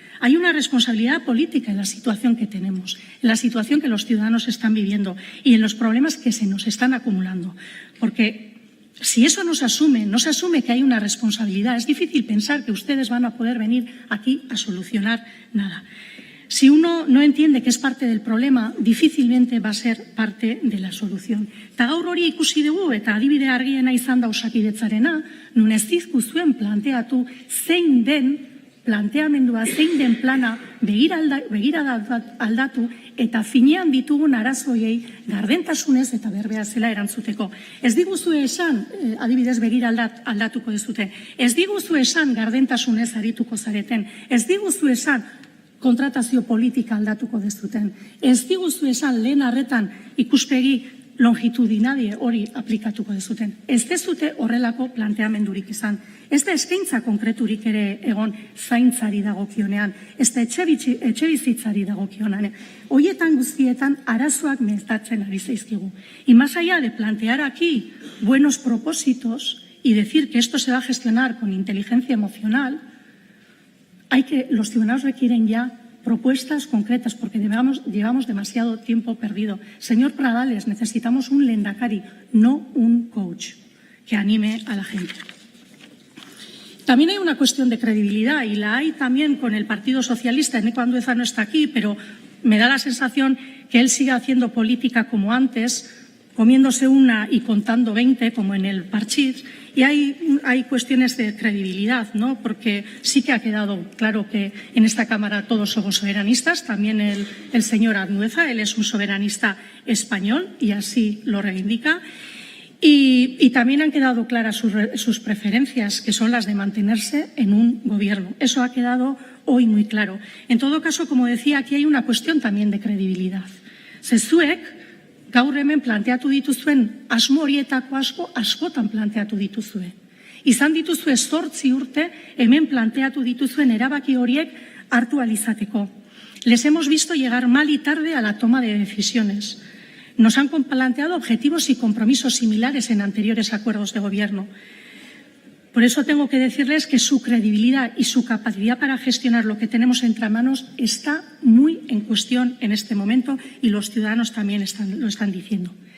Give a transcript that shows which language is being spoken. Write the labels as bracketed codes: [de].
[es] Hay una responsabilidad política en la situación que tenemos, en la situación que los ciudadanos están viviendo y en los problemas que se nos están acumulando. Porque si eso no se asume que hay una responsabilidad, es difícil pensar que ustedes van a poder venir aquí a solucionar nada. Si uno no entiende que es parte del problema, difícilmente va a ser parte de la solución. [eu] Eta gaur hori ikusi dugu eta adibide argiena izan da Osakidetzarena, nun ez dizkuzuen planteatu zein den planteamendua, zein den plana begirada aldatu eta finean ditugun arazoiei gardentasunez eta berbea zela erantzuteko. Ez diguzu esan, adibidez begirada aldatuko dezute, ez diguzu esan gardentasunez arituko zareten, ez diguzu esan kontratazio politika aldatuko dezuten, ez diguzu esan lehen arretan ikuspegi longitudinadie hori aplikatuko dezuten. Ez dezute horrelako planteamendurik izan. Ez da eskaintza konkreturik ere egon zaintzari dagokionean, ez da etxe bizitzari dagokionean. Horietan guztietan arazoak metatzen ari zaizkigu. [es] Y más allá de plantear aquí buenos propósitos y decir que esto se va a gestionar con inteligencia emocional, los ciudadanos requieren ya propuestas concretas, porque llevamos demasiado tiempo perdido. Señor Pradales, necesitamos un lehendakari, no un coach, que anime a la gente. También hay una cuestión de credibilidad, y la hay también con el Partido Socialista. Eneko Andueza no está aquí, pero me da la sensación que él sigue haciendo política como antes, comiéndose una y contando 20, como en el Parchís. Y hay cuestiones de credibilidad, ¿no? Porque sí que ha quedado claro que en esta Cámara todos somos soberanistas, también el señor Andueza, él es un soberanista español y así lo reivindica. Y también han quedado claras sus preferencias, que son las de mantenerse en un gobierno. Eso ha quedado hoy muy claro. En todo caso, como decía, aquí hay una cuestión también de credibilidad. Zezuek [eu] gaur hemen planteatu dituzuen asmo horietako askotan planteatu dituzue. Izan dituzue 8 urte hemen planteatu dituzuen erabaki horiek hartu ahal izateko. [es] Les hemos visto llegar mal y tarde a la toma de decisiones. Nos han planteado objetivos y compromisos similares en anteriores acuerdos de gobierno. Por eso tengo que decirles que su credibilidad y su capacidad para gestionar lo que tenemos entre manos está muy en cuestión en este momento y los ciudadanos también lo están diciendo.